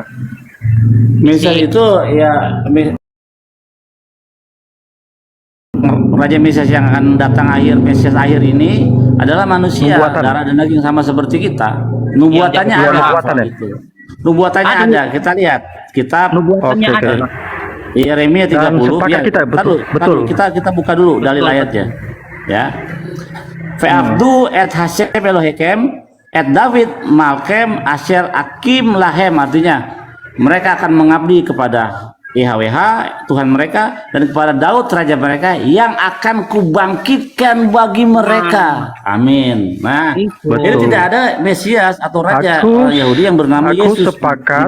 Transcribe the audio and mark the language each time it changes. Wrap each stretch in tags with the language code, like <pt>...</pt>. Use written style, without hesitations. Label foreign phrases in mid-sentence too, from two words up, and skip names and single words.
<id>Mesias itu ya Raja Mesias yang akan datang Mesias akhir ini adalah manusia, Nubuatan. darah dan daging sama seperti kita. Nubuatannya Iya, ada. nubuatannya. Itu. Nubuatannya Ada. ada. Kita lihat kitab Nubuatannya Oke, ada. oke. Yeremia 30. sepakat kita, betul, betul. Kita buka dulu dalil ayatnya. Ya.</id> <he>ועבדו את השם אלוהיהם את דוד מלכם אשר אקים להם,</he> <id>artinya mereka akan mengabdi kepada YHWH Tuhan mereka dan kepada Daud raja mereka yang akan kubangkitkan bagi mereka. Amin. Nah, Itu. jadi tidak ada Mesias atau raja Aku- orang Yahudi yang bernama aku Yesus sepakat.</id>